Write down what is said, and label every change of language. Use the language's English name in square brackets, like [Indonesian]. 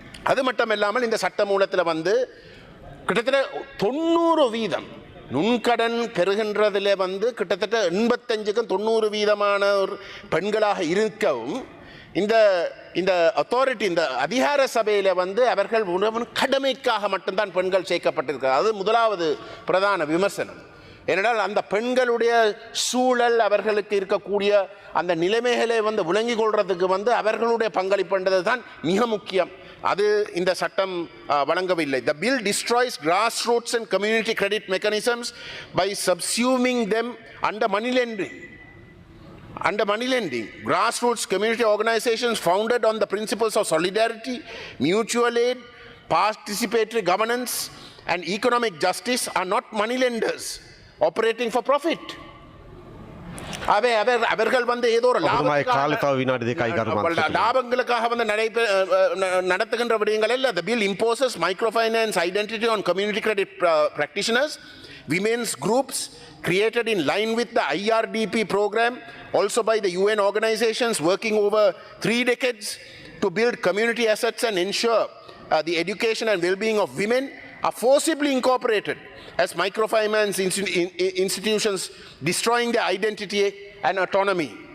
[Tamil] அது மட்டும் இல்லாமல் இந்த சட்ட மூலத்தில் கிட்டத்தட்ட 90% நுண்கடன் பெறுகின்றதில் கிட்டத்தட்ட 85க்கும் 90% பெண்களாக இருக்கவும் இந்த அத்தாரிட்டி இந்த அதிகார சபையில் அவர்கள் கடமைக்காக மட்டும்தான் பெண்கள் சேர்க்கப்பட்டிருக்கிறார். அது முதலாவது பிரதான விமர்சனம். ஏனென்றால் அந்த பெண்களுடைய சூழல், அவர்களுக்கு இருக்கக்கூடிய அந்த நிலைமைகளை விளங்கிக் கொள்றதுக்கு அவர்களுடைய பங்களிப்புன்றது தான் மிக முக்கியம். அது இந்த சட்டம் வழங்கவில்லை. [English] The bill destroys grassroots and community credit mechanisms by subsuming them under money lending. Grassroots community organizations founded on the principles of solidarity, mutual aid, participatory governance and economic justice are not money lenders operating for profit. [Tamil] அவர்கள் ஏதோ ஒரு லாபங்களுக்காக நடத்துகின்ற விடயங்கள் அல்ல. [English] The bill imposes microfinance identity on community credit practitioners, women's groups created in line with the IRDP program, also by the UN organizations working over 3 decades to build community assets and ensure the education and well-being of women, are forcibly incorporated as microfinance institutions, destroying their identity and autonomy.